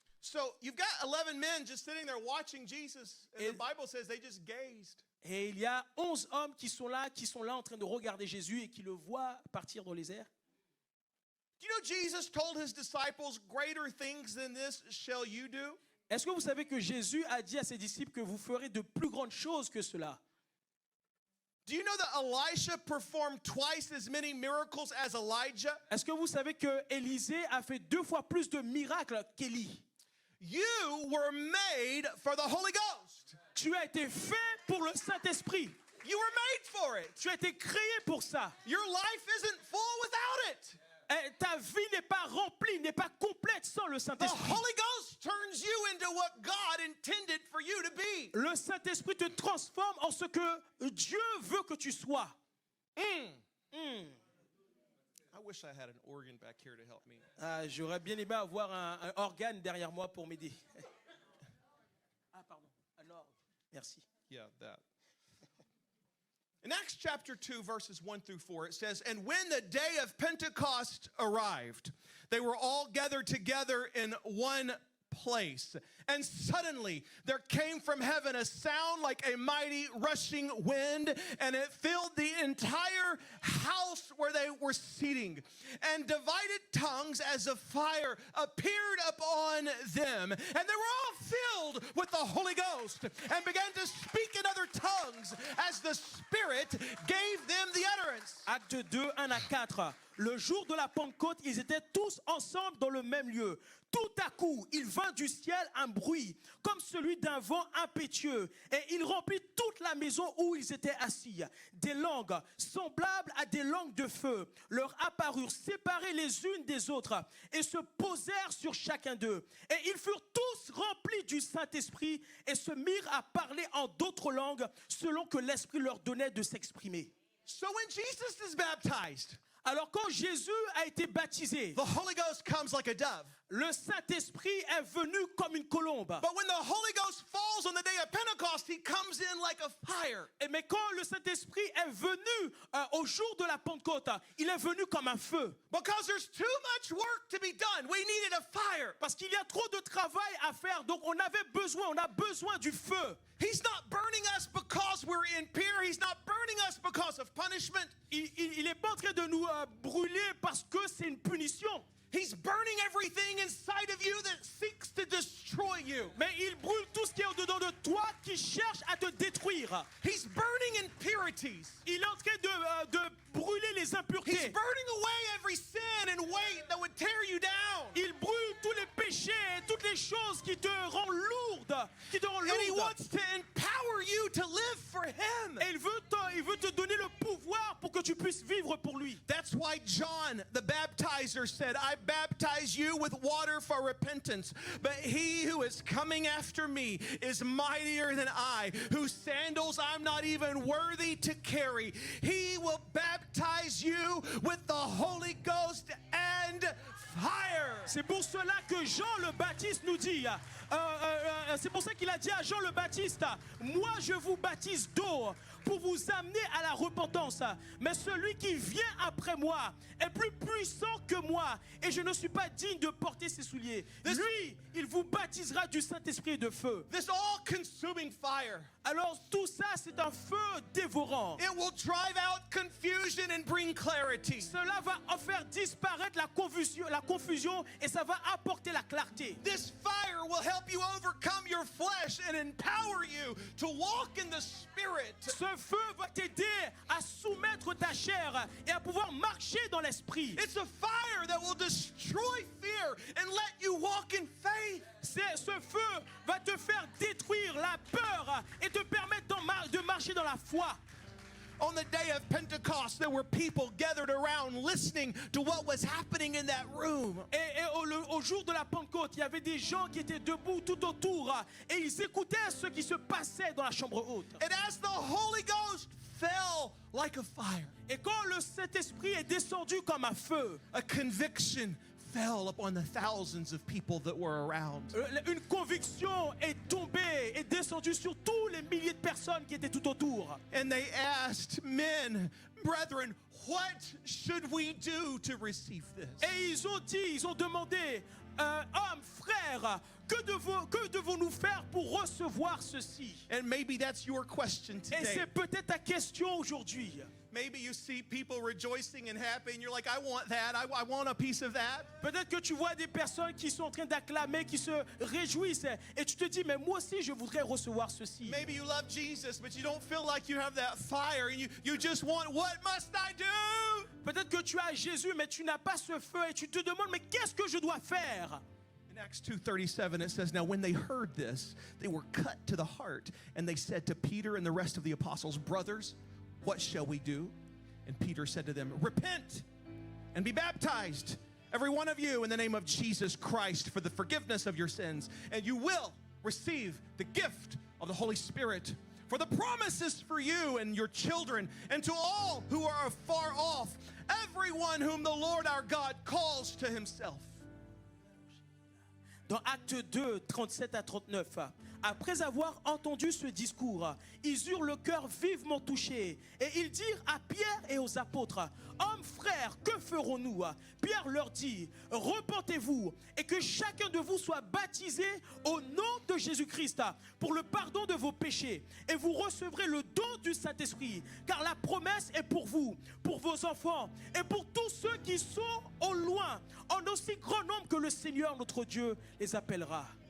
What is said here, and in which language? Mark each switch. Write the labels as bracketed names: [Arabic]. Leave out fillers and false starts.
[English] So you've got 11 men just sitting there watching Jesus, and the Bible says they just gazed. [French] Et il y a 11 hommes qui sont là en train de regarder Jésus et qui le voient partir dans les airs. [English] Do you know Jesus told his disciples, "Greater things than this shall you do"? [French] Est-ce que vous savez que Jésus a dit à ses disciples que vous ferez de plus grandes choses que cela? [English] Do you know that Elisha performed twice as many miracles as Elijah? [French] Est-ce que vous savez que Élisée a fait 2 fois plus de miracles qu'Élie? [English] You were made for the Holy Ghost. [French] Tu as été fait pour le Saint-Esprit. [English] You were made for it. [French] Tu as été créé pour ça. [English] Your life isn't full without it. [French] Et ta vie n'est pas remplie, n'est pas complète sans le [English] The [French] Saint-Esprit. [English] Holy Ghost turns you into what God intended for you to be. [French] Le Saint-Esprit te transforme en ce que Dieu veut que tu sois. [English] I wish I had an organ back here to help me. [French] J'aurais bien aimé avoir un organe derrière moi pour m'aider. Pardon, un orgue. Merci. [English] Yeah, that. In Acts chapter 2, verses 1 through 4, it says, "And when the day of Pentecost arrived, they were all gathered together in one place. And suddenly there came from heaven a sound like a mighty rushing wind, and it filled the entire house where they were sitting. And divided tongues as of fire appeared upon them. And they were all filled with the Holy Ghost and began to speak in other tongues as the Spirit gave them the utterance." [French] Acte 2, 1 à 4. Le jour de la Pentecôte, ils étaient tous ensemble dans le même lieu. Tout à coup, il vint du ciel un bruit, comme celui d'un vent impétueux, et il remplit toute la maison où ils étaient assis. Des langues semblables à des langues de feu leur apparurent séparées les unes des autres, et se posèrent sur chacun d'eux. Et ils furent tous remplis du Saint-Esprit, et se mirent à parler en d'autres langues, selon que l'Esprit leur donnait de s'exprimer. [English] So when Jesus is baptized, [French] Alors quand Jésus a été baptisé, [English] the Holy Ghost comes like a dove. [French] le Saint-Esprit est venu comme une colombe. [English] But when the Holy Ghost falls on the day of Pentecost, he comes in like a fire. [French] Mais quand le Saint-Esprit est venu au jour de la Pentecôte, il est venu comme un feu. [English] Because there's too much work to be done. We needed a fire. [French] Parce qu'il y a trop de travail à faire, donc on a besoin du feu. [English] He's not burning us because we're impure. He's not burning us because of punishment. [French] Il n'est pas en train de nous brûler parce que c'est une punition. [English] He's burning everything inside of you that seeks to destroy you. [French] Mais il brûle tout ce qui est au-dedans de toi qui cherche à te détruire. [English] He's burning impurities. [French] Il est en train de brûler les [English] He's [French] impuretés. [English] burning away every sin and weight that would tear you down. [French] Il brûle tous les péchés et toutes les choses qui te rendent lourde. [English] And he wants to empower you to live for him. [French] Et il veut te donner le pouvoir pour que tu puisses vivre pour lui. [English] That's why John the baptizer said, I baptize you with water for repentance, but he who is coming after me is mightier than I, whose sandals I'm not even worthy to carry. He will baptize you with the Holy Ghost and fire. [French] C'est pour cela que Jean le Baptiste nous dit, c'est pour ça qu'il a dit à Jean le Baptiste, moi je vous baptise d'eau pour vous amener à la repentance, mais celui qui vient après moi est plus puissant que moi et je ne suis pas digne de porter ses souliers. Lui, il vous baptisera du Saint-Esprit et de feu. [English] This all-consuming fire. [French] Alors tout ça, c'est un feu dévorant. [English] It will drive out confusion and bring clarity. [French] Cela va en faire disparaître la confusion et ça va apporter la clarté. [English] This fire will help you overcome your flesh and empower you to walk in the Spirit. [French] Ce feu va t'aider à soumettre ta chair et à pouvoir marcher dans l'esprit. [English] It's a fire that will destroy fear and let you walk in faith. [French] Ce feu va te faire détruire la peur et te permettre de marcher dans la foi. [English] On the day of Pentecost, there were people gathered around listening to what was happening in that room. [French] Et au jour de la Pentecôte, il y avait des gens qui étaient debout tout autour et ils écoutaient ce qui se passait dans la chambre haute. [English] And as the Holy Ghost fell like a fire, [French] Et quand le Saint-Esprit est descendu comme un feu, [English] a conviction fell upon the thousands of people that were around. [French] une conviction est tombée et descendue sur tous les milliers de personnes qui étaient tout autour. [English] And they asked, men, brethren, what should we do to receive this? [French] Et ils ont demandé, hommes, frères, que devons-nous faire pour recevoir ceci? [English] And maybe that's your question [French] Et [English] today. [French] c'est peut-être ta question aujourd'hui. [English] Maybe you see people rejoicing and happy and you're like, I want that. I want a piece of that. [French] Peut-être que tu vois des personnes qui sont en train d'acclamer, qui se réjouissent et tu te dis, mais moi aussi je voudrais recevoir ceci. [English] Maybe you love Jesus, but you don't feel like you have that fire and you just want, what must I do? [French] Peut-être que tu as Jésus, mais tu n'as pas ce feu et tu te demandes, mais qu'est-ce que je dois faire? [English] In Acts 2:37 it says, now when they heard this, they were cut to the heart and they said to Peter and the rest of the apostles, brothers, what shall we do? And Peter said to them, repent and be baptized, every one of you, in the name of Jesus Christ for the forgiveness of your sins, and you will receive the gift of the Holy Spirit. For the promise is for you and your children and to all who are far off, everyone whom the Lord our God calls to himself. [French] Dans Acte 2, 37 à 39, après avoir entendu ce discours, ils eurent le cœur vivement touché et ils dirent à Pierre et aux apôtres, hommes frères, que ferons-nous? Pierre leur dit, repentez-vous et que chacun de vous soit baptisé au nom de Jésus-Christ pour le pardon de vos péchés et vous recevrez le don du Saint-Esprit, car la promesse est pour vous, pour vos enfants et pour tous ceux qui sont au loin, en aussi grand nombre que le Seigneur notre Dieu les appellera.